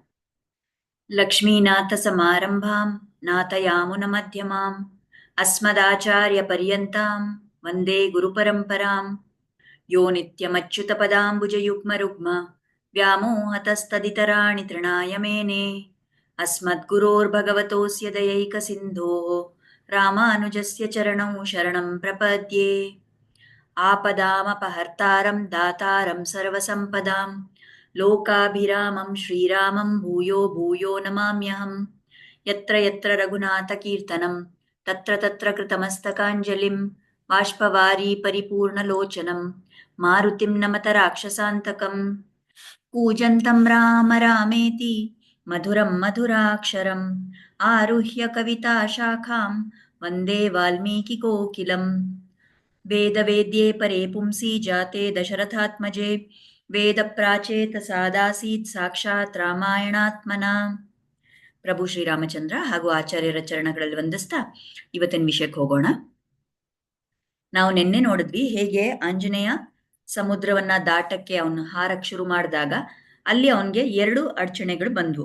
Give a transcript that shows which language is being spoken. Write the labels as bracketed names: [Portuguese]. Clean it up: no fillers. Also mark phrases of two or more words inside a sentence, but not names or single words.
[Sanskrit] लक्ष्मीनाथ समारम्भां नाथयामुन मध्यमां अस्मदाचार्य पर्यन्तां वन्दे गुरुपरम्परां. यो नित्यमच्युत पदाम्बुजयुग्म रुग्म व्यामोहतस्तदितराणि तृणाय मेने अस्मद्गुरोर्भगवतोस्य दयैक सिन्धोः रामानुजस्य चरणौ शरणं प्रपद्ये. आपदामपहर्तारं दातारं सर्वसम्पदां लोकाभिरामं श्रीरामं भूयो भूयो नमाम्यहम्. यत्र यत्र रघुनाथकीर्तनं तत्र तत्र कृतमस्तकाञ्जलिं बाष्पवारी परिपूर्णलोचनं मारुतिं नमत राक्षसान्तकं. कूजन्तं राम रामेति मधुरं मधुराक्षरम् आरुह्य कविताशाखां वन्दे वाल्मीकिकोकिलम्. वेदवेद्ये परे पुंसि जाते दशरथात्मजे वेदप्राचेत सादासीत् साक्षात् रामायणात्मन. [Kannada] ಪ್ರಭು ಶ್ರೀರಾಮಚಂದ್ರ ಹಾಗೂ ಆಚಾರ್ಯರ ಚರಣಗಳಲ್ಲಿ ವಂದಿಸ್ತಾ ಇವತ್ತಿನ ವಿಷಯಕ್ಕೆ ಹೋಗೋಣ. ನಾವು ನಿನ್ನೆ ನೋಡಿದ್ವಿ ಹೇಗೆ ಆಂಜನೇಯ ಸಮುದ್ರವನ್ನ ದಾಟಕ್ಕೆ ಅವನು ಹಾರಕ್ಕೆ ಶುರು ಮಾಡಿದಾಗ ಅಲ್ಲಿ ಅವನಿಗೆ 2 ಅಡಚಣೆಗಳು ಬಂದ್ವು.